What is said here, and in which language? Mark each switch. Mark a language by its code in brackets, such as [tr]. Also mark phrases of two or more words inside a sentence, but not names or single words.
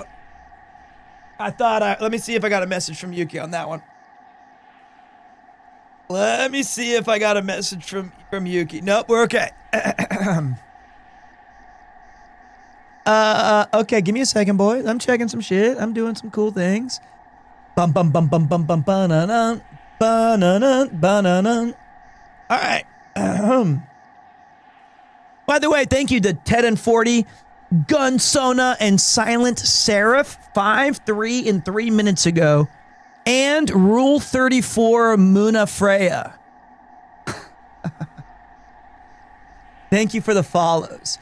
[en] Let me see if I got a message from Yuki on that one. Let me see if I got a message from Yuki. Nope, we're okay. Okay, give me a second, boys. I'm checking some shit. I'm doing some cool things. Bum bum bum bum bum bum ba-na-na, ba-na-na, ba-na-na. All right. By the way, thank you to Ted and 40, Gunsona, and Silent Seraph 5, 3, and 3 minutes ago. And Rule 34 Muna Freya. Thank you for the follows.